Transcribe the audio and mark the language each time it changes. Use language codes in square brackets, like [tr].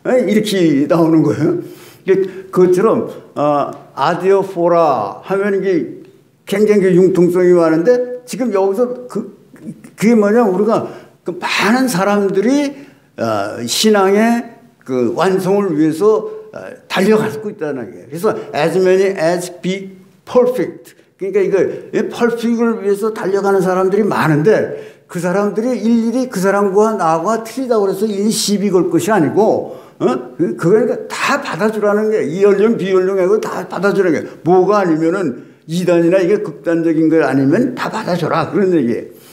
[ko] 이렇게 나오는 거예요. 그것처럼 아디오포라 하면 이게 굉장히 융통성이 많은데 지금 여기서 그게 뭐냐? 우리가 그 많은 사람들이 신앙의 그 완성을 위해서 달려가고 있다는 거예요. [en] 그래서 as many as be perfect. [ko] 그러니까 이거 perfect을 위해서 달려가는 사람들이 많은데 그 사람들이 일일이 그 사람과 나와 틀리다고 해서 일일이 시비 걸 것이 아니고 그거니까 다 받아주라는 게 이연령 비연령하고 다 받아주라는 게 뭐가 아니면은 이단이나 이게 극단적인 거 아니면 다 받아줘라 그런 얘기예요.